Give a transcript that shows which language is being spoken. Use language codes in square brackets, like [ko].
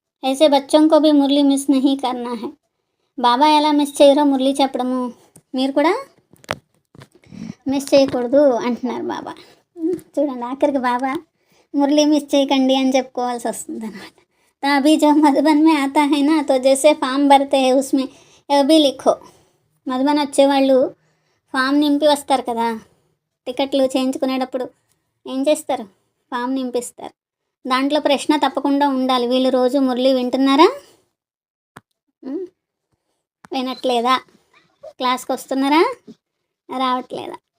[hi] ऐसे बच्चों को भी మురళి మిస్ नहीं करना है. [te] బాబా ఎలా మిస్ చేయరో మురళి చెప్పడము మీరు కూడా మిస్ చేయకూడదు అంటున్నారు బాబా. చూడండి, ఆఖరికి బాబా మురళి మిస్ చేయకండి అని చెప్పుకోవాల్సి వస్తుంది అనమాట. [hi] तो अभी जो मधुबन में आता है ना, तो जैसे फॉर्म भरते हैं उसमें ये भी लिखो. [te] మధుబన్ వచ్చేవాళ్ళు ఫామ్ నింపి వస్తారు కదా, టికెట్లు చేయించుకునేటప్పుడు ఏం చేస్తారు? ఫామ్ నింపిస్తారు. దాంట్లో ప్రశ్న తప్పకుండా ఉండాలి, వీళ్ళు రోజు మురళి వింటున్నారా, వినట్లేదా, క్లాస్కి వస్తున్నారా, రావట్లేదా.